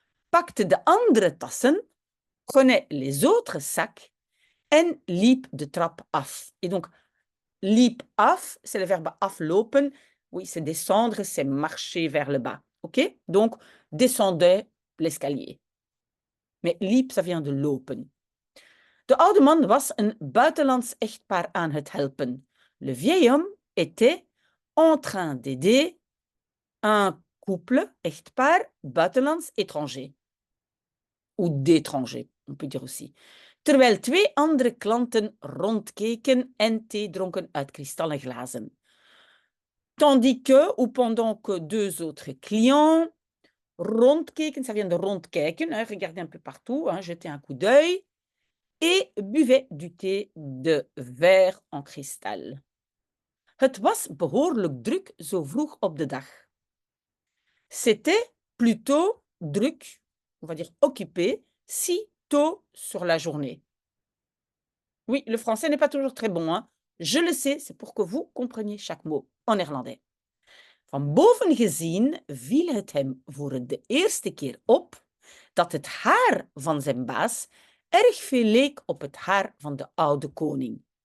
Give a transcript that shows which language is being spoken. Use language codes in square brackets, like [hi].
[nl] Pakte de andere tassen, [fr] prenait les autres sacs [nl] en liep de trap af. [fr] Et donc, liep af, c'est le verbe aflopen. Oui, c'est descendre, c'est marcher vers le bas. OK? Donc, descendait l'escalier. Mais liep, ça vient de lopen. [nl] De oude man was een buitenlands echtpaar aan het helpen. [fr] Le vieil homme était en train d'aider un couple, [nl] echtpaar, buitenlands, [fr] étranger. Ou d'étranger, on peut dire aussi. [nl] Terwijl twee andere klanten rondkeken en thee dronken uit kristallen glazen. [fr] Tandis que, ou pendant que deux autres clients rondkeken, ça vient de rondkijken, hein, regarder un peu partout, hein, jeter un coup d'œil, et buvaient du thé de verre en kristal. [nl] Het was behoorlijk druk zo vroeg op de dag. [fr] C'était plutôt druk, on va dire occupé, si tôt sur la journée. Oui, le français n'est pas toujours très bon, hein. Je le sais, c'est pour que vous compreniez chaque mot en néerlandais. [nl] Van boven gezien viel het hem voor de eerste keer op dat het haar van zijn baas erg veel leek op het haar van de oude koning.